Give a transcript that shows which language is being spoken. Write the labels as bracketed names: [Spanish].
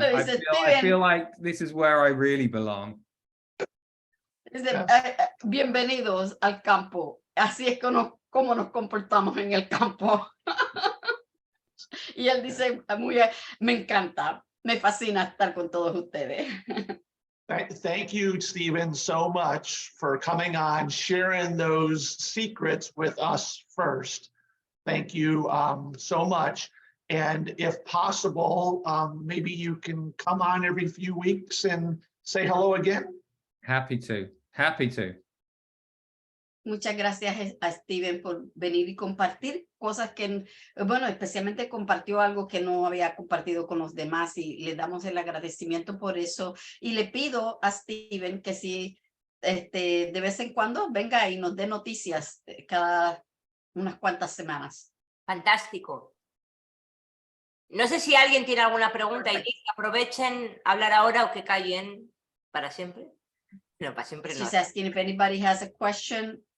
[English] I feel like this is where I really belong. [Spanish] Bienvenidos al campo. Así es como nos comportamos en el campo. Y él dice, me encanta, me fascina estar con todos ustedes. [English] Thank you, Steven, so much for coming on, sharing those secrets with us first. Thank you so much. And if possible, maybe you can come on every few weeks and say hello again. Happy to. [Spanish] Muchas gracias a Steven por venir y compartir cosas que, bueno, especialmente compartió algo que no había compartido con los demás y le damos el agradecimiento por eso. Y le pido a Steven que si de vez en cuando venga y nos dé noticias cada unas cuantas semanas. Fantástico. No sé si alguien tiene alguna pregunta y aprovechen hablar ahora o que callen para siempre. No, para siempre no. [English] She's asking if anybody has a question.